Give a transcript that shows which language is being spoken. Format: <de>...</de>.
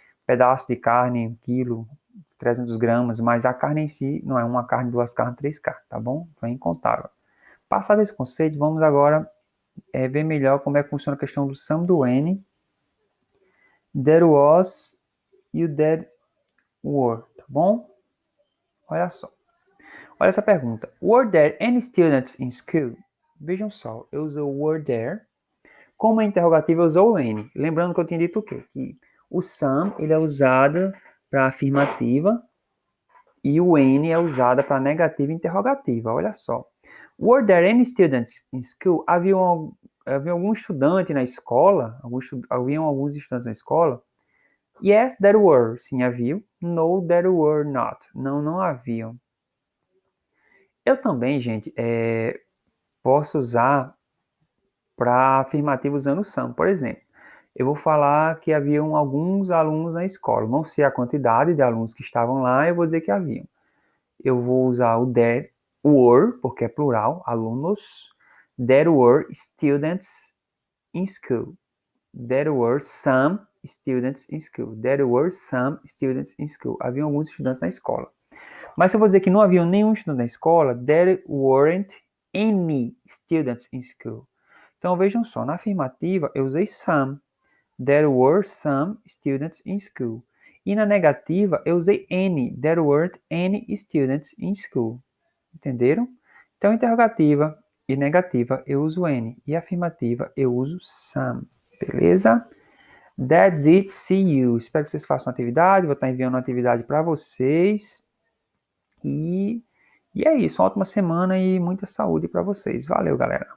<pt>pedaço de carne, 1 quilo, 300 gramas, mas a carne em si não é uma carne, 2 carnes, 3 carnes, tá bom? É incontável. Passado esse conceito, vamos agora ver melhor como é que funciona a questão do some do N, there was e o there were, tá bom? Olha só. Olha essa pergunta.</pt> <en>Were there any students in school? Vejam só, eu usei o were there.</en> <pt>Como é interrogativo, eu usou o N. Lembrando que eu tinha dito o quê? Que o some, ele é usado para afirmativa e o N é usado para negativa e interrogativa. Olha só.</pt> <en>Were there any students in school?</en> <pt>Havia algum estudante na escola? Haviam alguns estudantes na escola?</pt> <en>Yes, there were.</en> <pt>Sim, havia.</pt> <en>No, there were not.</en> <pt>Não, não haviam. Eu também, gente, posso usar para afirmativo usando o some. Por exemplo, eu vou falar que haviam alguns alunos na escola. Não sei a quantidade de alunos que estavam lá, eu vou dizer que haviam. Eu vou usar o there were, porque é plural, alunos.</pt> <en>There were students in school. There were some students in school. There were some students in school.</en> <pt>Havia alguns estudantes na escola. Mas se eu vou dizer que não havia nenhum estudante na escola,</pt> <en>there weren't any students in school.</en> <pt>Então vejam só, na afirmativa eu usei some.</pt> <en>There were some students in school.</en> <pt>E na negativa eu usei</pt> <en>any. There weren't any students in school.</en> <pt>Entenderam? Então interrogativa e negativa eu uso any. E afirmativa eu uso some. Beleza?</pt> <en>That's it. See you.</en> <pt>Espero que vocês façam atividade. Vou estar enviando uma atividade para vocês. E é isso. Uma ótima semana e muita saúde para vocês. Valeu, galera.</pt>